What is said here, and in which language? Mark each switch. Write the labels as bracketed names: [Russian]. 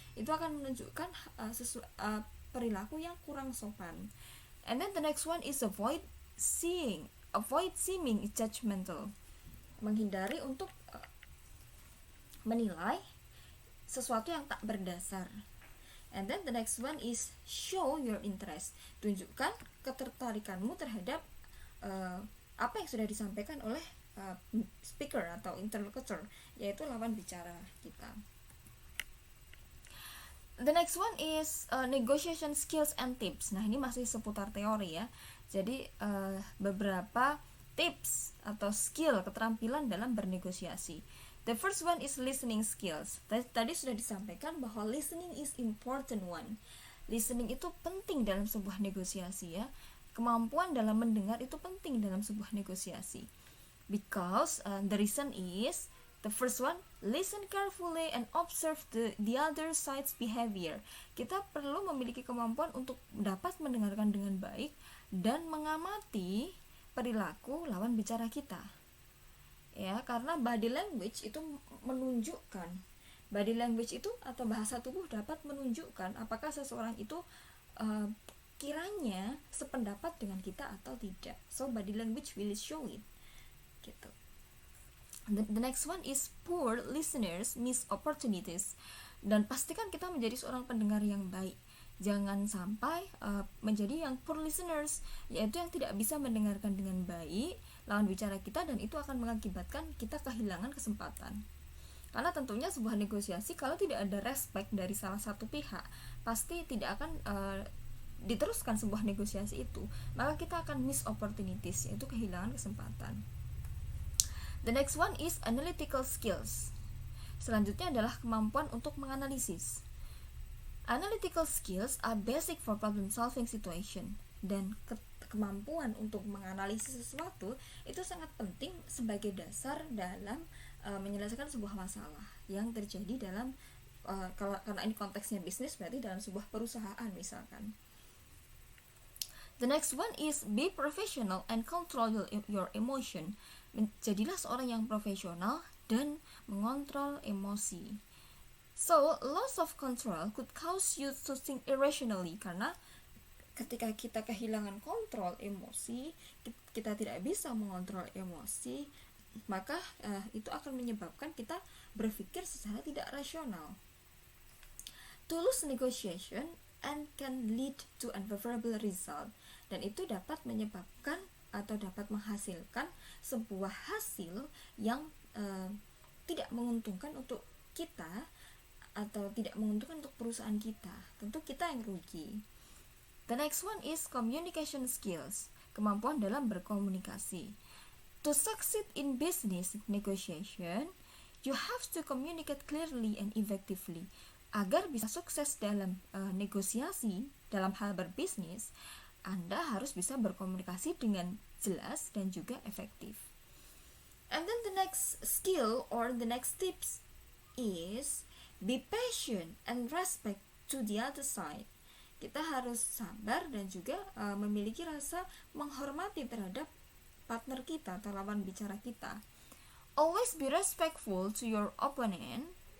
[Indonesian] Itu akan menunjukkan perilaku yang kurang sopan. [English] And then the next one is avoid seeming judgmental. [Indonesian] Menghindari untuk menilai sesuatu yang tak berdasar. [English] And then the next one is show your interest. [Indonesian] Tunjukkan ketertarikanmu terhadap apa yang sudah disampaikan oleh speaker atau interlocutor, yaitu lawan bicara kita. [English] The next one is negotiation skills and tips. [Indonesian] Nah, ini masih seputar teori ya. Jadi beberapa tips atau skill, keterampilan dalam bernegosiasi. [English] The first one is listening skills. [Indonesian] Tadi sudah disampaikan bahwa [English] listening is important one. [Indonesian] Listening itu penting dalam sebuah negosiasi ya. Kemampuan dalam mendengar itu penting dalam sebuah negosiasi. [English] Because the reason is, the first one, listen carefully and observe the other side's behavior. [Indonesian] Kita perlu memiliki kemampuan untuk dapat mendengarkan dengan baik dan mengamati perilaku lawan bicara kita. Ya, karena body language itu menunjukkan, body language itu atau bahasa tubuh dapat menunjukkan apakah seseorang itu kiranya sependapat dengan kita atau tidak. [English] So body language will show it. [Indonesian] Gitu. [English] The next one is poor listeners miss opportunities. [Indonesian] Dan pastikan kita menjadi seorang pendengar yang baik. Jangan sampai menjadi yang poor listeners, yaitu yang tidak bisa mendengarkan dengan baik lawan bicara kita, dan itu akan mengakibatkan kita kehilangan kesempatan. Karena tentunya sebuah negosiasi kalau tidak ada respect dari salah satu pihak, pasti tidak akan diteruskan sebuah negosiasi itu. Maka kita akan miss opportunities, yaitu kehilangan kesempatan. [English] The next one is analytical skills. [Indonesian] Selanjutnya adalah kemampuan untuk menganalisis. [English] Analytical skills are basic for problem solving situation. [Indonesian] Dan kemampuan untuk menganalisis sesuatu itu sangat penting sebagai dasar dalam menyelesaikan sebuah masalah yang terjadi dalam karena ini konteksnya bisnis, berarti dalam sebuah perusahaan misalkan. [English] The next one is be professional and control your emotion. [Indonesian] Jadilah seorang yang profesional dan mengontrol emosi. [English] So, loss of control could cause you to think irrationally, [Indonesian] karena ketika kita kehilangan kontrol emosi, kita tidak bisa mengontrol emosi, maka itu akan menyebabkan kita berpikir secara tidak rasional. [English] To lose negotiation and can lead to unfavorable result, [Indonesian] dan itu dapat menyebabkan atau dapat menghasilkan sebuah hasil yang tidak menguntungkan untuk kita atau tidak menguntungkan untuk perusahaan kita. Tentu kita yang rugi. [English] The next one is communication skills, [Indonesian] kemampuan dalam berkomunikasi. [English] To succeed in business negotiation, you have to communicate clearly and effectively. [Indonesian] Agar bisa sukses dalam negosiasi dalam hal berbisnis, Anda harus bisa berkomunikasi dengan jelas dan juga efektif. [English] And then the next skill or the next tips is be patient and respect to the other side. [Indonesian] Kita harus sabar dan juga memiliki rasa menghormati terhadap partner kita atau lawan bicara kita. [English] Always be respectful to your opponent.